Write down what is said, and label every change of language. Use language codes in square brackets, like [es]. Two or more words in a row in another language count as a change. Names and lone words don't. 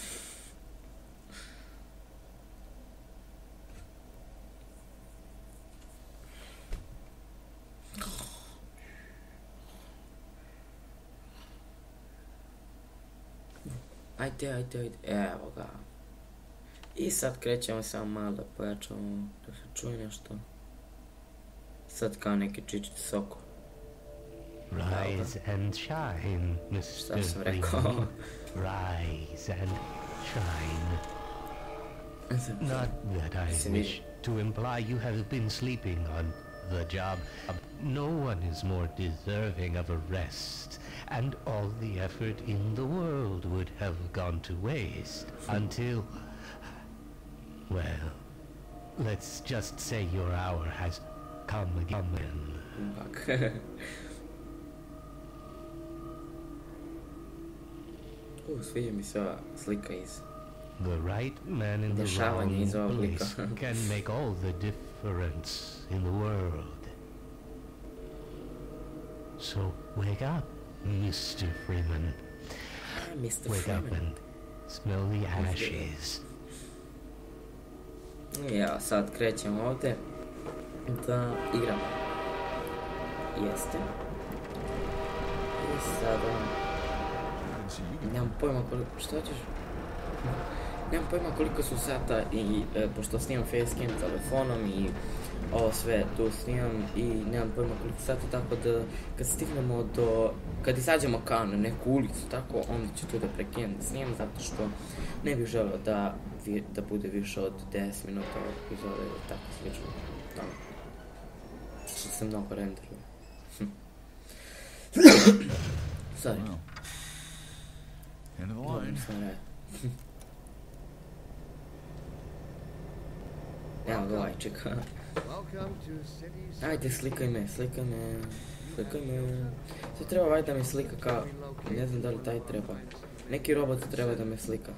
[sr] Ajde, evo ga. I sad krećemo samo malo da pojačamo, da se čuje nešto. Sad kao neki čičić soko. [en] Rise and shine, Mr. Freeman. Rise and shine. Not that I wish to imply you have been sleeping on the job. No one is more deserving of a rest, and all the effort in the world would have gone to waste until, well, let's just say your hour has come again. [sr] Sviđa mi se ova slika iz... [en] The right man in the wrong place can make all the difference in the world. So wake up, Mr. Freeman. Wake up and smell the ashes. [sr] Ja, sad krećemo ovdje da igramo. Jeste. I sada... Nemam pojma koliko... Što ćeš? Nemam pojma koliko su sata i pošto snimam facecam telefonom i ovo sve tu snimam i nemam pojma koliko sata, tako da kad stignemo kad izađemo kao na neku ulicu, tako, onda ću tu da prekinem da snimam, zato što ne bih želeo da bude više od 10 minuta ovog epizode ili tako slično. Što se mnogo renderuje. [en] Sorry. End of the line. [sr] Evo ga ovaj čeka. Ajde, slikaj me. Sve treba ovaj da me slika kao, ne znam da li taj treba. Neki robot treba da me slika.